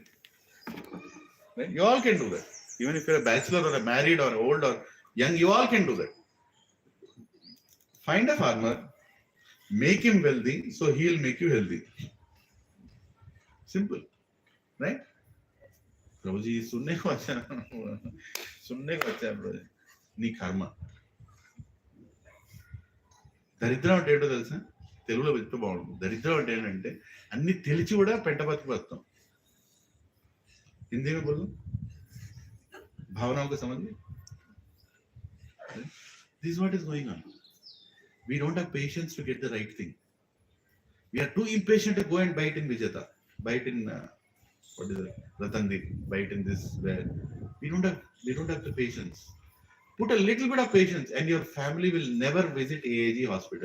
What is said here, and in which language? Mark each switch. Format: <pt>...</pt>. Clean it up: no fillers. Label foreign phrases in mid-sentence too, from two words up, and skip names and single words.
<en>Right? You all can do that. Even if you're a bachelor or a married or old or young, you all can do that. Find a farmer, make him wealthy, so he'll make you healthy. Simple. Right?</en> <hi>Prabhuji, सुनने को अच्छा Prabhuji.</hi> <te>నీ కర్మ దరిద్రం అంటే ఏంటో తెలుసా? తెలుగులో చెప్తే బాగుంటుంది. దరిద్రం అంటే ఏంటంటే అన్ని తెలిసి కూడా పెంట బతుకుతాం.</te> <hi>हिंदी में बोलो, भावनाओं का समझ में.</hi> <en>This is what is going on. We don't have patience to get the right thing. We are too impatient to go and bite in Vijata, bite in what is it, Ratandi, bite in this. Where we don't have the patience. Put a little bit of patience, and your family will never visit AAG hospital.</en>